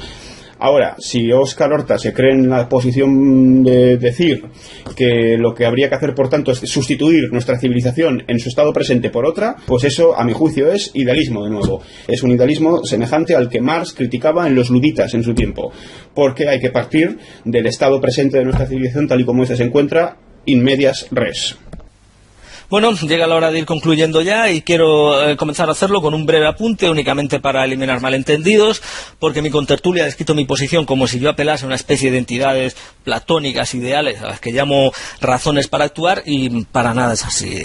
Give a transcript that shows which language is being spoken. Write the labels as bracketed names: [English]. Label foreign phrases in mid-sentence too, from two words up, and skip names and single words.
[Spanish] Ahora, si Óscar Horta se cree en la posición de decir que lo que habría que hacer, por tanto, es sustituir nuestra civilización en su estado presente por otra, pues eso, a mi juicio, es idealismo, de nuevo. Es un idealismo semejante al que Marx criticaba en los luditas en su tiempo, porque hay que partir del estado presente de nuestra civilización tal y como éste se encuentra, [Latin] in medias res. [Spanish] Bueno, llega la hora de ir concluyendo ya y quiero comenzar a hacerlo con un breve apunte únicamente para eliminar malentendidos, porque mi contertulia ha descrito mi posición como si yo apelase a una especie de entidades platónicas, ideales, a las que llamo razones para actuar, y para nada es así.